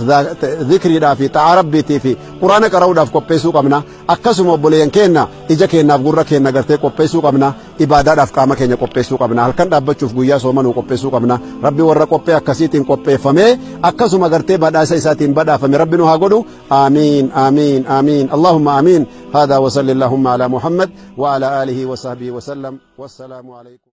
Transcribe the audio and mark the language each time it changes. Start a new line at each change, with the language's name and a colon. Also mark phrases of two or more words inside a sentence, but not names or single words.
Oromo: zikriidhaa fi xa'a rabbiitii fi quraana qara'uudhaaf qopheessuu qabna akkasuma obboleeyyan keenya ija keenyaaf gurra keenya gartee qopheessuu qabna ibaadaadhaaf qaama keenya qopheessuu qabna halkan dhaabbachuuf guyyaa soomanuu qopheessuu qabna rabbi warra qophee akkasiitiin qopheeffamee akkasuma gartee badhaasa isaatiin badhaafame rabbi nu haa godhu
Arabic: آمين آمين آمين اللهم آمين هذا وصلى اللهم على محمد وعلى آله وصحبه وسلم والسلام عليكم